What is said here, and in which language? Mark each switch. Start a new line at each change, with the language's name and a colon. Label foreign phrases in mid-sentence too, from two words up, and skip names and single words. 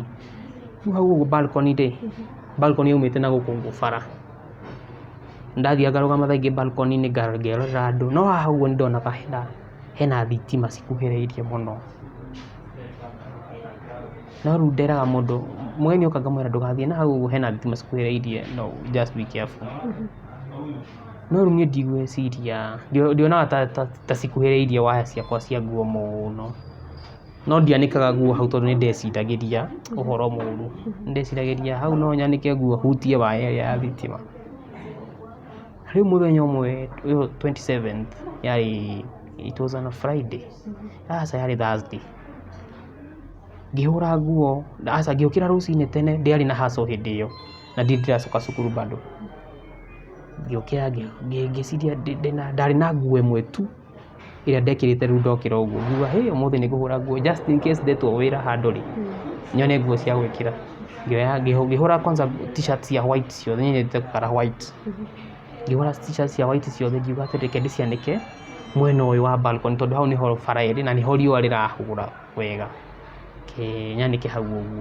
Kikuyu: Rĩu hau ũguo balcony-rĩ, balcony yaumĩte na gũkũ bara. Ndathiaga ngarũgama thaa ingĩ balcony-inĩ ngerorera andũ, no haha ũguo nĩndonaga hena thitima cikuhĩrĩirie mũno. No rĩu nderaga mũndũ, mũgeni oka ngamwĩra ndũgathiĩ na hau ũguo hena thitima cikuhĩrĩirie,
English: no just be careful.
Kikuyu: No rĩu niĩ ndigwĩciria, ndionaga ta cikuhĩrĩirie waya ciakwa cia nguo mũno. No ndianĩkaga nguo hau tondũ nĩndeciragĩria ũhoro mũũru. Nĩndeciragĩria hau no nyanĩke nguo hutie waya ĩrĩa ya thitima. Rĩu mũthenya ũmwe ũyũ 27th yarĩ,
English: it was on a Friday,
Kikuyu: aca yarĩ Thursday. Ngĩhũra nguo, aca ngĩũkĩra rũcinĩ tene, ndĩarĩ na hustle hĩndĩ ĩyo na ndiracoka cukuru bado. Ngĩũkĩra ngĩciria ndarĩ na nguo ĩmwe tu ĩrĩa ndekĩrĩte rĩu ndokĩra ũguo, nguga ũmũthĩ nĩngũhũra nguo
English: just in case
Kikuyu: ndetwo wĩra handũ-rĩ, nyone nguo cia gwĩkĩra. Ngĩhũra kwanza t-shirt cia white ciothe, niĩ nyendete gũkara white. Ngĩhũra t-shirt cia white ciothe, ngiuga atĩ reke ndĩcianĩke mwena ũyũ wa balcony tondũ hau nĩho bara ĩrĩ na nĩho riũa rĩrahũra wega, nyanĩke hau ũguo.